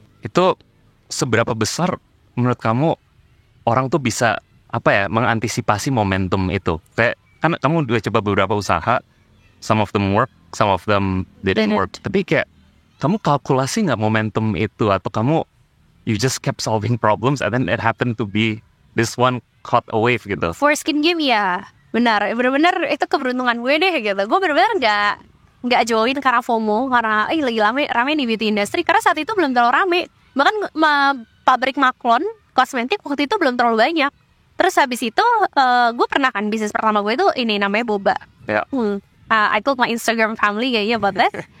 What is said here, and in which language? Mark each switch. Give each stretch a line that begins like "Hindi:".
Indonesian: Itu seberapa besar menurut kamu orang tuh bisa mengantisipasi momentum itu? Kayak kan kamu udah coba beberapa usaha,
English: some of them work, some of them didn't work.
Indonesian: Tapi kayak kamu kalkulasi nggak momentum itu, atau kamu
English: you just kept solving problems and then it happened to be this one caught a wave gitu?
Indonesian: For Skin Game ya benar-benar itu keberuntungan gue deh gitu. Gue benar-benar nggak join karena FOMO, karena lagi rame di beauty industry, karena saat itu belum terlalu rame. Bahkan pabrik Maklon kosmetik waktu itu belum terlalu banyak. Terus habis itu gue pernah kan, bisnis pertama gue itu ini namanya Boba.
English: I told my Instagram family
Indonesian: kayaknya
English: about that.